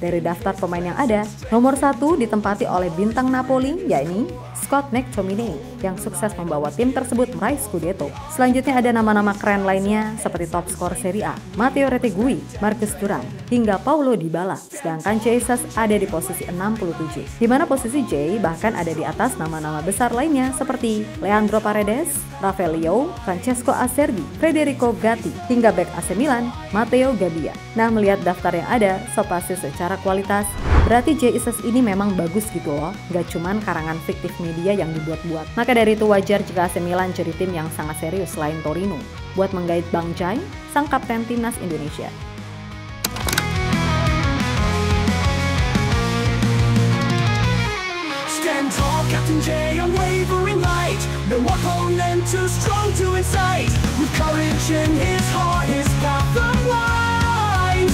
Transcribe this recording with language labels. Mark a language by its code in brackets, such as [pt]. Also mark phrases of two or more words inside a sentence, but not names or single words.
[id] Dari daftar pemain yang ada, nomor 1 ditempati oleh bintang Napoli, yakni Scott McTominay, yang sukses membawa tim tersebut meraih Scudetto. Selanjutnya ada nama-nama keren lainnya seperti top skor Serie A, Matteo Retegui, Marcus Thuram, hingga Paulo Dybala. Sedangkan Jesus ada di posisi 67, di mana posisi J bahkan ada di atas nama-nama besar lainnya seperti Leandro Paredes, Rafael Leao, Francesco Acerbi, Federico Gatti, hingga bek AC Milan, Matteo Gabbia. Nah, melihat daftar yang ada, so pasti secara kualitas, berarti Jesus ini memang bagus gitu loh, gak cuman karangan fiktif media yang dibuat-buat. Maka dari itu wajar jika AC Milan jadi tim yang sangat serius selain Torino buat menggait Bang Jai, sang kapten timnas Indonesia. [en] Stand tall, Captain J, unwavering light. No opponent too strong to incite. With courage in his heart, his path unwind.